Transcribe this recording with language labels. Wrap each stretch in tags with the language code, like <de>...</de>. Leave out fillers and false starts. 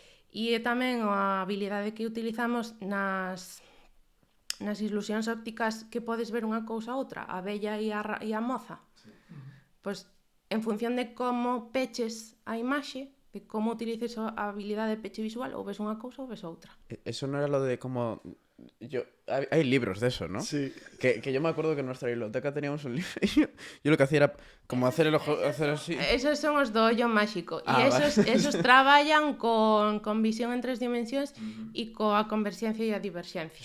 <gl>E é tamén a habilidade que utilizamos nas ilusións ópticas, que podes ver unha cousa a outra, a vella e a moza. Sí. Pois, en función de como peches a imaxe, de como utilices a habilidade de peche visual, ou ves unha cousa ou ves outra.</gl> <es>Eso non era lo de como... Hay libros de eso, ¿no? Sí. Que yo me acuerdo que en nuestra biblioteca teníamos un libro y yo lo que hacía era como hacer el ojo, hacer así.</es> <gl>Esos son os do ollo máxico. E esos traballan con visión en 3 dimensións e coa converxencia e a diverxencia.</gl>